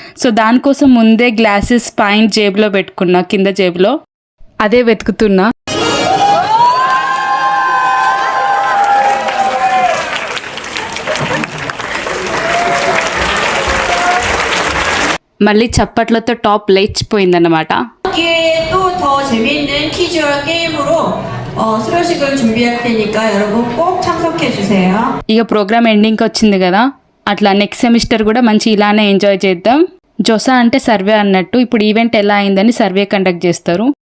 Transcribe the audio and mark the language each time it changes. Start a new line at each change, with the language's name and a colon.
Telugu: So దానికోసం ముందే glasses పైన జేబులో పెట్టుకున్నా, కింద జేబులో. అదే వెతుకుతున్నా. మళ్ళీ చప్పట్లతో టాప్ లేచిపోయిందన్నమాట.
Korean: 또 더 재미있는 퀴즈와 게임으로 수료식을 준비할 테니까 여러분 꼭 참석해 주세요.
Telugu: ఇక ప్రోగ్రామ్ ఎండింగ్కి వచ్చింది కదా, అట్లా నెక్స్ట్ సెమిస్టర్ కూడా మంచి ఇలానే ఎంజాయ్ చేద్దాం. జోసా అంటే సర్వే అన్నట్టు. ఇప్పుడు ఈవెంట్ ఎలా అయిందని సర్వే కండక్ట్ చేస్తారు.